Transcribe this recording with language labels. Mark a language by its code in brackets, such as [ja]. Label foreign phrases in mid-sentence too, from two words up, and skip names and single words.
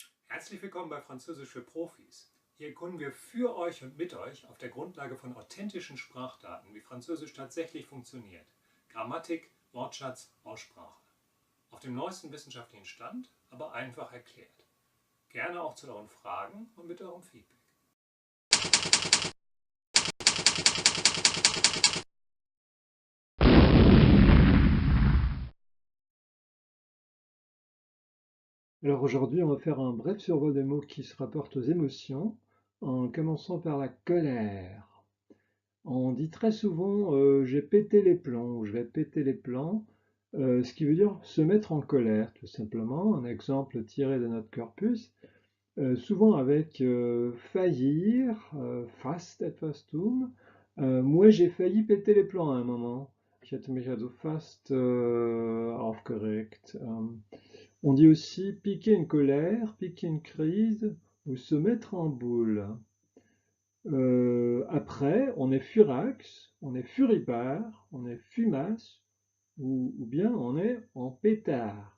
[de] Herzlich willkommen bei Französisch für Profis. Hier erkunden wir für euch und mit euch auf der Grundlage von authentischen Sprachdaten, wie Französisch tatsächlich funktioniert. Grammatik, Wortschatz, Aussprache. Auf dem neuesten wissenschaftlichen Stand, aber einfach erklärt. Gerne auch zu euren Fragen und mit eurem Feedback. [fr] Alors aujourd'hui, on va faire un bref survol des mots qui se rapportent aux émotions, en commençant par la colère. On dit très souvent j'ai pété les plombs ou je vais péter les plombs, ce qui veut dire se mettre en colère, tout simplement. Un exemple tiré de notre corpus, souvent avec faillir, [de] fast etwas tun. [fr] Moi, j'ai failli péter les plombs à un moment. [de] Ich hätte mich also fast aufgeregt. [fr] On dit aussi piquer une colère, piquer une crise ou se mettre en boule. Après, on est furax, on est furibard, on est fumace ou bien on est en pétard.